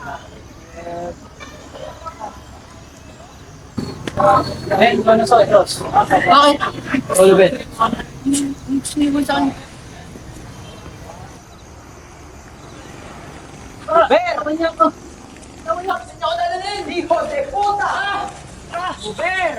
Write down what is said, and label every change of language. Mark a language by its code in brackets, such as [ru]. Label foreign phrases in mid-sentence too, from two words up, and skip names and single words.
[tl] Bakit? Oliver. Siniwan sa akin. Ber! Kanya ko. Kanya ko, saan ako dadalhin? [es] Hijo de puta! [tl] Ber!